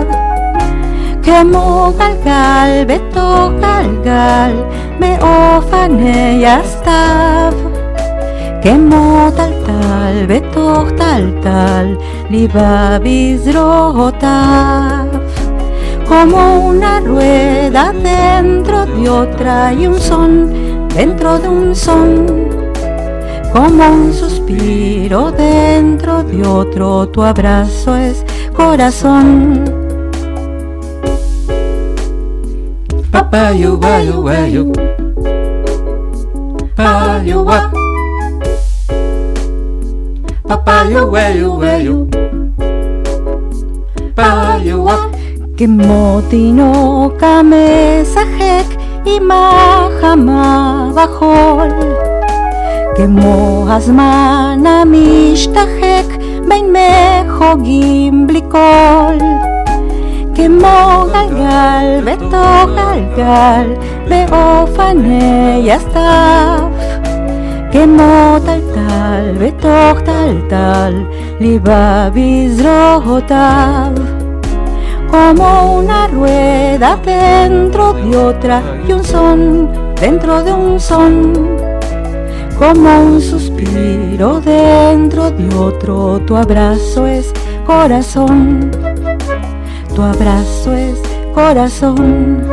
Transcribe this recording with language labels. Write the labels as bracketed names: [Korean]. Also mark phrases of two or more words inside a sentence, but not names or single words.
[Hebrew] כמו גלגל בתוך גלגל מאופני הסתיו. כמו טלטל בתוך טלטל ליבה בזרועותיו. [Spanish] Como una rueda dentro de otra y un son dentro de un son. Como un suspiro dentro de otro, tu abrazo es corazón. Papayu, bayu, bayu. Papayu, wap. Papayu, bayu, bayu. Papayu, wap. [Hebrew] כמו תינוק המשחק עם החמה בחול. כמו הזמן המשתחק בין מחוגים בלי קול. כמו גלגל בתוך גלגל באופני הסתיו. כמו טלטל בתוך טלטל ליבה בזרועותיו. [Spanish] Como una rueda dentro de otra y un son dentro de un son. Como un suspiro dentro de otro, tu abrazo es corazón. Tu abrazo es corazón.